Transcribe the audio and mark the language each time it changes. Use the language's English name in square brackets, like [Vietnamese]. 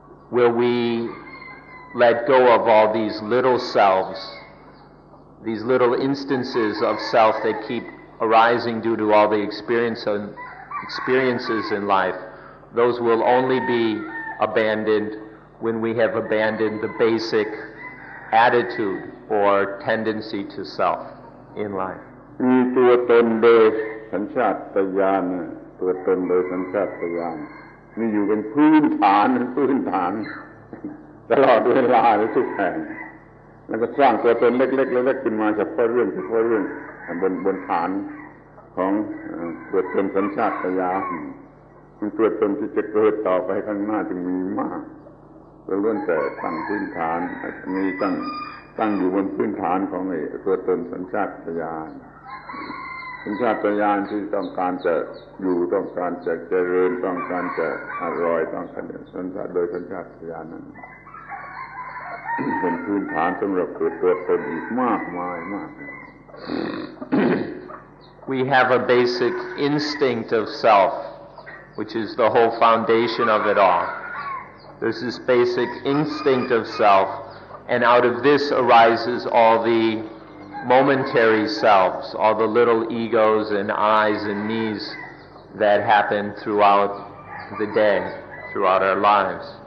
[English] will we let go of all these little selves, these little instances of self that keep arising due to all the experiences in life. Those will only be abandoned when we have abandoned the basic attitude or tendency to self in life. [Thai] มีตัวตนโดยสัญชาตญาณตัวตนโดยสัญชาตญาณมีอยู่เป็นพื้นฐานตลอดเวลาในทุกแห่งแล้วก็สร้างตัวตนเล็กๆขึ้นมาเฉพาะเรื่องบนฐานของตัวตนสัญชาตญาณ ตัวตนที่จะเกิดต่อไปข้างหน้าจึงมีมากล้วนแต่ตั้งพื้นฐานมีตั้งอยู่บนพื้นฐานของตัวตนสัญชาตญาณ ที่ต้องการจะอยู่ต้องการจะเจริญต้องการจะอร่อยต้องการสัญชาตโดยสัญชาตญาณนั้นเป็นพื้นฐานสำหรับเกิดตัวตนอีกมากมายมาก [English] We have a basic instinct of self, which is the whole foundation of it all. There's this basic instinct of self, and out of this arises all the momentary selves, all the little egos and I's and me's that happen throughout the day, throughout our lives.